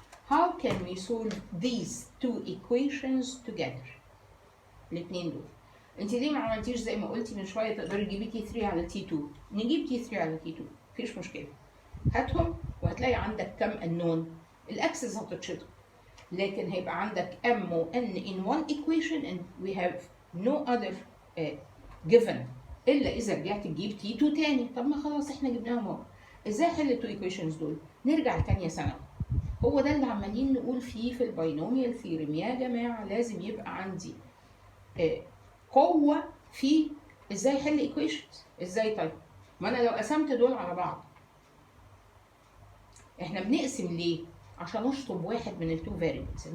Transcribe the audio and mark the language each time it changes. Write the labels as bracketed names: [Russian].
[English] How can we solve these two equations together؟ [Arabic] الاثنين دول انت ليه ما عملتيش زي ما قلتي من شويه تقدري تجيبي تي 3 على تي 2؟ نجيب تي 3 على تي 2 مفيش مشكله، هاتهم وهتلاقي عندك كم النون. الاكسس هتتشطب، لكن هيبقى عندك m و n [English] in one equation and we have no other given [Arabic] الا اذا رجعت تجيب t2 تاني. طب ما خلاص احنا جبناهم اهو. ازاي احل التو ايكويشنز دول؟ نرجع لتانية ثانوي. هو ده اللي عمالين نقول فيه في الباينوميال ثيورم يا جماعه، لازم يبقى عندي قوه في ازاي احل ايكويشنز. ازاي؟ طيب ما انا لو قسمت دول على بعض، احنا بنقسم ليه؟ عشان اشطب واحد من التو فاريبلز.